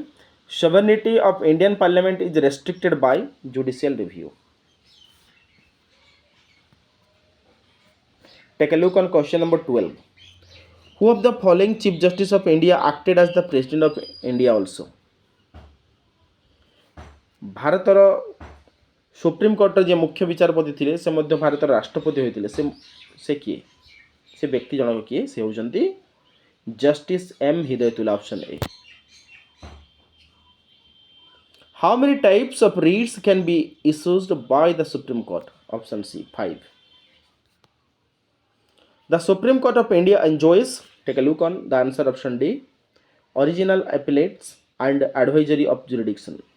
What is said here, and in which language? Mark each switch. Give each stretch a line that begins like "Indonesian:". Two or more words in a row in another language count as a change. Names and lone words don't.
English: Sovereignty of Indian Parliament is restricted by judicial review. Take a look on question number 12. Who of the following Chief Justice of India acted as the President of India also?
Odia: ଭାରତର ସୁପ୍ରିମକୋର୍ଟର ଯେ ମୁଖ୍ୟ ବିଚାରପତି ଥିଲେ ସେ ମଧ୍ୟ ଭାରତର ରାଷ୍ଟ୍ରପତି ହୋଇଥିଲେ ସେ କିଏ ସେ ବ୍ୟକ୍ତି ଜଣକ କିଏ ସେ ହେଉଛନ୍ତି ଜଷ୍ଟିସ୍ ଏମ୍ ହିଦାୟତୁଲ୍ଲା
English: option A How many types of writs can be issued by the Supreme Court? Option C 5. The Supreme Court of India enjoys, take a look on the answer option D, original appellates and advisory of jurisdiction.